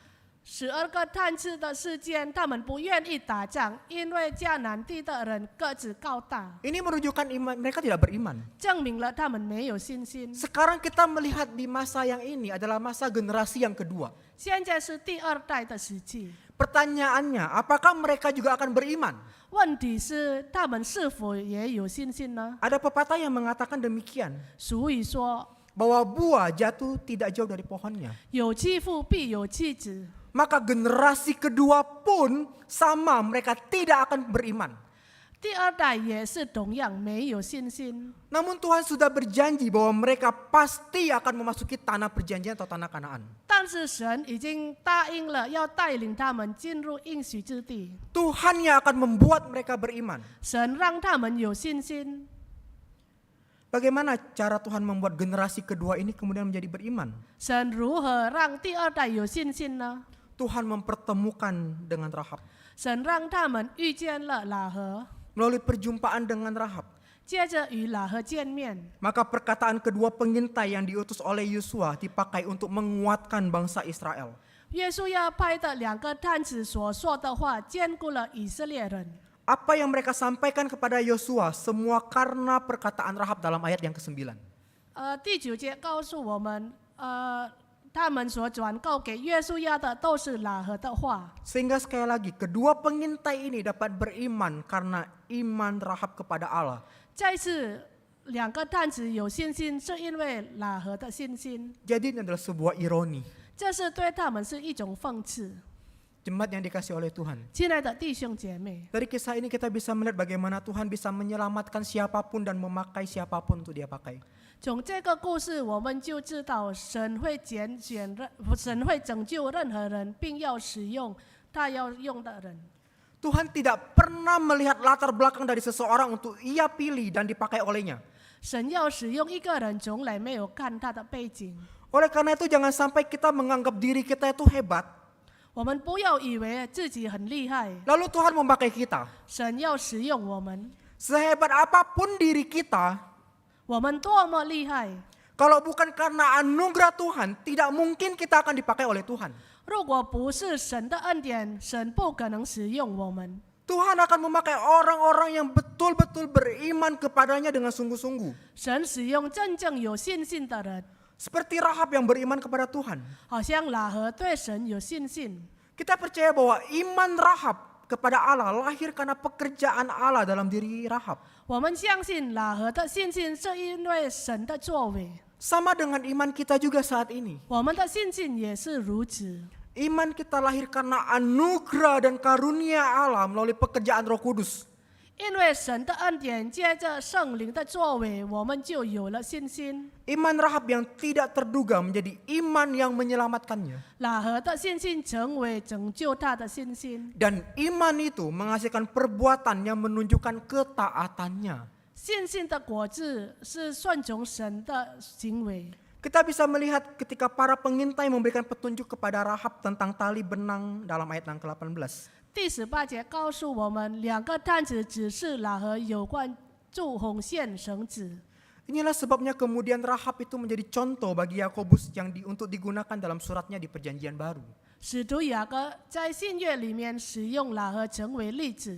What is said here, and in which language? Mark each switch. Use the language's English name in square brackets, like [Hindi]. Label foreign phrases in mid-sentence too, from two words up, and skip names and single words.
[Chinese] 12 个探子的事件，他们不愿意打仗，因为迦南地的人个子高大， [Indonesian] Ini menunjukkan mereka tidak beriman. [Chinese] 证明了他们没有信心。 [Indonesian] Sekarang kita melihat di masa yang ini adalah masa generasi yang kedua. [Chinese] 现在是第2代的时期， [Indonesian] Pertanyaannya, apakah mereka juga akan beriman? [Chinese] 问题是他们是否也有信心呢？ [Indonesian] Ada pepatah yang mengatakan demikian, [Chinese] 俗语说 [Indonesian] bahwa buah jatuh tidak jauh dari pohonnya. [Chinese] 有妻父必有妻子。 [Indonesian] Maka generasi kedua pun sama, mereka tidak akan beriman. [Chinese] 第2代也是同样没有信心， [Indonesian] Namun Tuhan sudah berjanji bahwa mereka pasti akan memasuki tanah perjanjian atau tanah Kanaan. [Chinese] 但是神已经答应了要带领他们进入应许之地， [Indonesian] Tuhan yang akan membuat mereka beriman. [Chinese] 神让他们有信心。 [Indonesian] Bagaimana cara Tuhan membuat generasi kedua ini kemudian menjadi beriman? [Chinese] 神如何让第2代有信心呢？ [Indonesian] Tuhan mempertemukan dengan Rahab. [Chinese] 神让他们遇见了拉合， [Indonesian] Melalui perjumpaan dengan Rahab, [Chinese] 接着与拉合见面， [Indonesian] maka perkataan kedua pengintai yang diutus oleh Yosua dipakai untuk menguatkan bangsa Israel. [Chinese] 约书亚派的2个探子所说的话，坚固了以色列人。 [Indonesian] Apa yang mereka sampaikan kepada Yosua semua karena perkataan Rahab dalam ayat yang ke-9. [Chinese] 第9节告诉我们，他们所转告给约书亚的都是拉合的话。 [Indonesian] Sehingga sekali lagi kedua pengintai ini dapat beriman karena iman Rahab kepada Allah. [Chinese] 再次，2个探子有信心，是因为拉合的信心， [Indonesian] Jadi ini adalah sebuah ironi. [Chinese] 这是对他们是一种讽刺。 [Indonesian] Jemaat yang dikasih oleh Tuhan. [Chinese] 亲爱的弟兄姐妹， [Indonesian] Dari kisah ini kita bisa melihat bagaimana Tuhan bisa menyelamatkan siapapun dan memakai siapapun untuk dia pakai. [Chinese] 从这个故事我们就知道，神会拯救任何人，并要使用他要用的人。 [Indonesian] Tuhan tidak pernah melihat latar belakang dari seseorang untuk ia pilih dan dipakai olehnya. [Chinese] 神要使用一个人，从来没有看他的背景。 [Indonesian] Oleh karena itu jangan sampai kita menganggap diri kita itu hebat. [Chinese] 我们不要以为自己很厉害， [Indonesian] Lalu Tuhan memakai kita. [Chinese] 神要使用我们。 [Indonesian] Sehebat apapun diri kita, [Chinese] 我们多么厉害！ [Indonesian] kalau bukan karena anugerah Tuhan, tidak mungkin kita akan dipakai oleh Tuhan. [Chinese] 如果不是神的恩典，神不可能使用我们。 [Indonesian] Tuhan akan memakai orang-orang yang betul-betul beriman kepadanya dengan sungguh-sungguh. [Chinese] 神使用真正有信心的人， [Indonesian] Seperti Rahab yang beriman kepada Tuhan. [Chinese] 好像喇合对神有信心。 [Indonesian] Kita percaya bahwa iman Rahab kepada Allah lahir karena pekerjaan Allah dalam diri Rahab. [Chinese] 我们相信喇合的信心是因为神的作为， [Indonesian] Sama dengan iman kita juga saat ini. [Chinese] 我们的信心也是如此。 [Indonesian] Iman kita lahir karena anugerah dan karunia Allah melalui pekerjaan Roh Kudus. [Chinese] 因为神的恩典，接着圣灵的作为，我们就有了信心。 [Indonesian] Iman Rahab yang tidak terduga menjadi iman yang menyelamatkannya. [Chinese] 喇合的信心成为拯救他的信心， [Indonesian] Dan iman itu menghasilkan perbuatan yang menunjukkan ketaatannya. [Chinese] 信心的果子是顺从神的行为。 [Indonesian] Kita bisa melihat ketika para pengintai memberikan petunjuk kepada Rahab tentang tali benang dalam ayat yang ke-18. [Chinese] 第18节告诉我们，两个探子指示喇合有关铸红线绳子。 [Indonesian] Inilah sebabnya kemudian Rahab itu menjadi contoh bagi Yakobus yang untuk digunakan dalam suratnya di Perjanjian Baru. [Chinese] 使徒雅各在信约里面使用喇合成为例子，